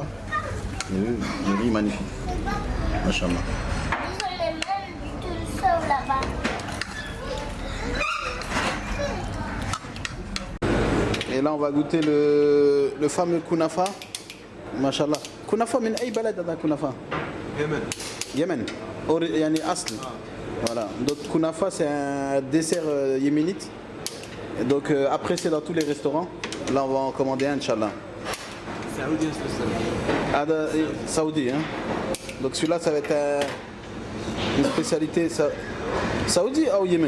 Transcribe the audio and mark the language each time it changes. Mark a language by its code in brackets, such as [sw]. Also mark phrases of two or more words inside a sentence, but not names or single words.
[fr] Vous avez vu? Le riz magnifique. Machallah. Et là, on va goûter le fameux kunafa. Machallah. [ar] كنافة، من أي بلد هذه كنافة? يمن. يمن. يعني أصل. [fr] Voilà. Donc kunafa, c'est un dessert yéménite. Et donc après, c'est dans tous les restaurants. Là, on va en commander un, Inch'Allah. Saoudi spécial. Saoudi, hein. Donc celui-là, ça va être une spécialité saoudi ou Yémen?